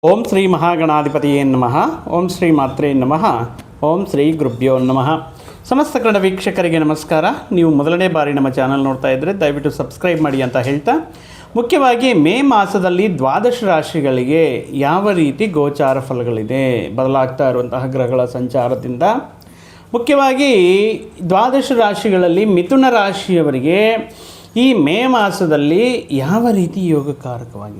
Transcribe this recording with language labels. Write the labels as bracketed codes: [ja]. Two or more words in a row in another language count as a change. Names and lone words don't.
[sa] ಓಂ ಶ್ರೀ ಮಹಾಗಣಾಧಿಪತಿಯೇ ನಮಃ. ಓಂ ಶ್ರೀ ಮಾತ್ರೇ ನಮಃ. ಓಂ ಶ್ರೀ ಗುರುಭ್ಯೋ ನಮಃ. [kn] ಸಮಸ್ತ ಕನ್ನಡ ವೀಕ್ಷಕರಿಗೆ ನಮಸ್ಕಾರ. ನೀವು ಮೊದಲನೇ ಬಾರಿ ನಮ್ಮ ಚಾನಲ್ ನೋಡ್ತಾ ಇದ್ದರೆ ದಯವಿಟ್ಟು ಸಬ್ಸ್ಕ್ರೈಬ್ ಮಾಡಿ ಅಂತ ಹೇಳ್ತಾ, ಮುಖ್ಯವಾಗಿ ಮೇ ಮಾಸದಲ್ಲಿ ದ್ವಾದಶ ರಾಶಿಗಳಿಗೆ ಯಾವ ರೀತಿ ಗೋಚಾರ ಫಲಗಳಿದೆ ಬದಲಾಗ್ತಾ ಇರುವಂತಹ ಗ್ರಹಗಳ ಸಂಚಾರದಿಂದ, ಮುಖ್ಯವಾಗಿ ದ್ವಾದಶ ರಾಶಿಗಳಲ್ಲಿ ಮಿಥುನ ರಾಶಿಯವರಿಗೆ ಈ ಮೇ ಮಾಸದಲ್ಲಿ ಯಾವ ರೀತಿ ಯೋಗಕಾರಕವಾಗಿದೆ.